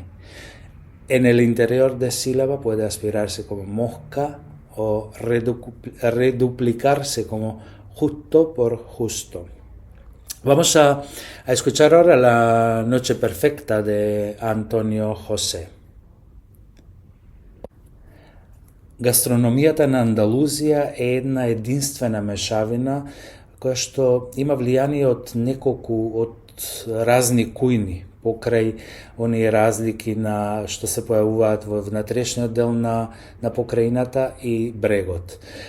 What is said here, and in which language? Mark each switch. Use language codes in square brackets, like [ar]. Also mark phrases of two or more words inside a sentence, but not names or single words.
[es] En el interior de sílaba puede aspirarse como mosca o reduplicarse como justo por justo. Vamos a escuchar ahora La Noche Perfecta de Antonio José. [mk] Gastronomията на Андалузија е една единствена мешавина која што има влијание од разни кујни, покрај оние разлики што се појавуваат во внатрешниот дел на покраината и брегот.